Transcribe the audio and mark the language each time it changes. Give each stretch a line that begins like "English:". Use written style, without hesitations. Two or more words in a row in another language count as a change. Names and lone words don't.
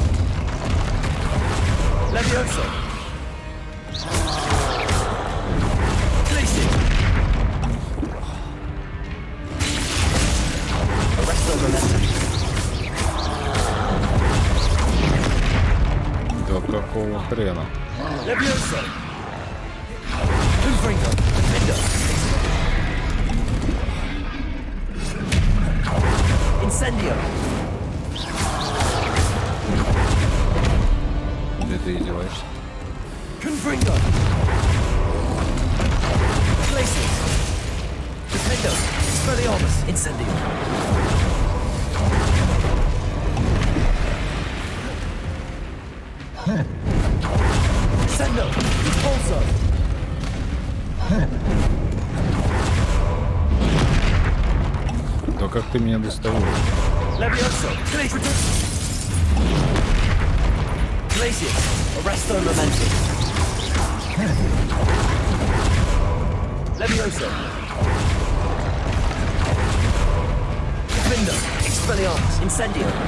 English: Levioso. Places. Arresto momentum.
Russian: Да какого хрена?
English: Levioso. Confringo. Defender. Incendio.
Russian: Где ты издеваешься?
English: Confringo. Places. Defender. Expelliarmus. Incendio. Sendo. Repulso.
Russian: Да как ты меня достаешь?
English: Levioso. Glacius. Arresto momentum. Levioso. Defender. Expelliarmus. Incendio.